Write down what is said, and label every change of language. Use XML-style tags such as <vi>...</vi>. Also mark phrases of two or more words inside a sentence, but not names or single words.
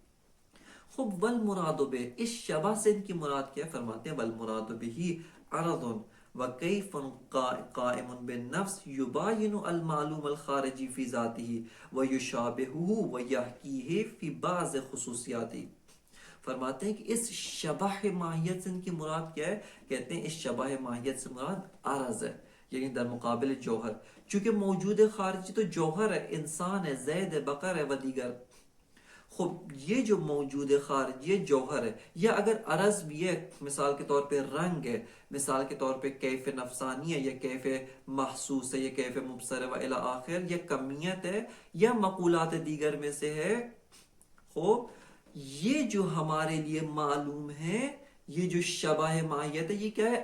<ur>خب</ur> <ar>والمراد بہ،</ar> <ur>اس شبہ سے ان کی مراد کیا؟ فرماتے ہیں</ur> <ar>والمراد بہ عرض وکیف قائم بالنفس یباین المعلوم الخارجی فی ذاتہ ویشابہہ ویحکیہ فی بعض خصوصیاتہ۔</ar> <ur>فرماتے ہیں کہ اس شبہ ماہیت سے ان کی مراد کیا ہے؟ کہتے ہیں اس شبہ ماہیت سے مراد عرض ہے، یعنی</ur> <fa>در مقابل جوہر،</fa> <ur>چونکہ موجود خارجی تو جوہر ہے، انسان ہے، زید ہے، بقر ہے و دیگر۔ خب یہ جو موجود خارجی ہے جوہر ہے، یا اگر عرض بھی ہے، مثال کے طور پہ رنگ ہے، مثال کے طور پہ کیف نفسانی ہے، یا کیف محسوس ہے، یا کیف مبصر ہے</ur> <ar>و الی آخر،</ar> <ur>یا کمیت ہے، یا مقولات دیگر میں سے ہے۔ خوب یہ جو ہمارے لیے معلوم ہے، یہ جو شبہ ماہیت ہے، یہ کیا ہے؟</ur>